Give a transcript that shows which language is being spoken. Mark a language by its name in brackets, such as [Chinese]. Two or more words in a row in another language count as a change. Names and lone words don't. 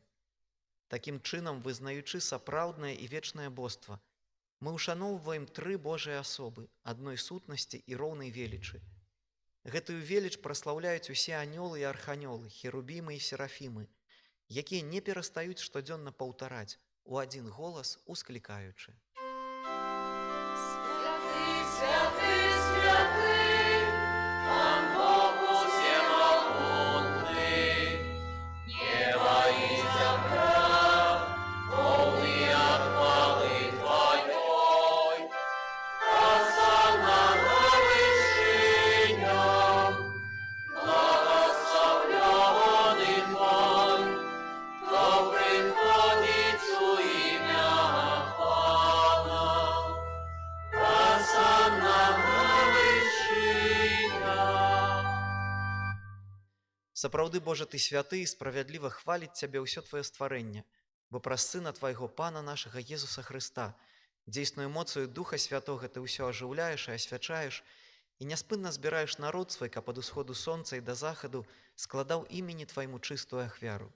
[Belarusian] Такім чынам, вызнаючы сапраўднае і вечнае боства, мы ушаноўваем тры Божыя асобы, адной сутнасці і роўнай велічы. Гэтую веліч праслаўляюць усе анёлы і арханёлы, херубімы і серафімы, якія не перастаюць штодзённа паўтараць у адзін голас, усклікаючы: [Russian] Святый, святый, святый, Пан Бог усемогутный, небо и земля, полные хвалы Твоей. Осанна на вершинах, благословленный Твой, кто приходит у имя Пана. Осанна на вершинах. [Belarusian] Сапраўды, Божа, Ты святы і справядліва хваліць Цябе ўсё Твоё стварэнне, бо праз Сына Твайго Пана нашага Езуса Хрыста, дзейсною моцаю Духа Святога Ты ўсё ажыўляеш і асвячаеш, і няспынна збіраеш народ свой, каб ад усходу сонца і да захаду складаў імені Твайму чыстую ахвяру.